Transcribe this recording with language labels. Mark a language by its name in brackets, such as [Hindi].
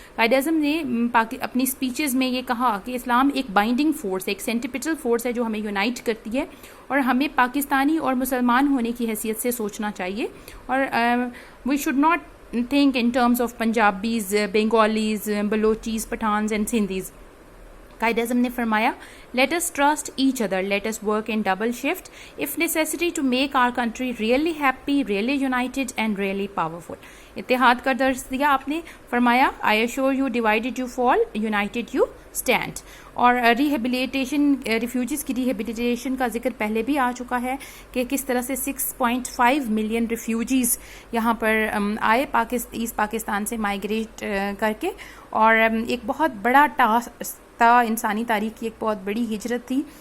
[Urdu] قائد اعظم نے اپنی سپیچز میں یہ کہا کہ اسلام ایک بائنڈنگ فورس ہے, ایک سینٹیپیٹل فورس ہے جو ہمیں یونائٹ کرتی ہے اور ہمیں پاکستانی اور مسلمان ہونے کی حیثیت سے سوچنا چاہیے اور [English] We should not think in terms of Punjabis, Bengalis, Balochis, Pathans and Sindhis. [Urdu] Quaid Azam نے فرمایا, [English] let us trust each other, let us work in double shift if necessary to make our country really happy, really united and really powerful. [Urdu] اتحاد کا درس دیا آپ نے. [English] فرمایا, I assure you divided you fall, united you stand. [Urdu] اور rehabilitation, refugees کی rehabilitation کا ذکر پہلے بھی آ چکا ہے کہ کس طرح سے 6.5 ملین ریفیوجیز یہاں پر آئے ایسٹ پاکستان سے مائیگریٹ کر کے, اور ایک بہت بڑا ٹاسک تھا, انسانی تاریخ کی ایک بہت بڑی ہجرت تھی.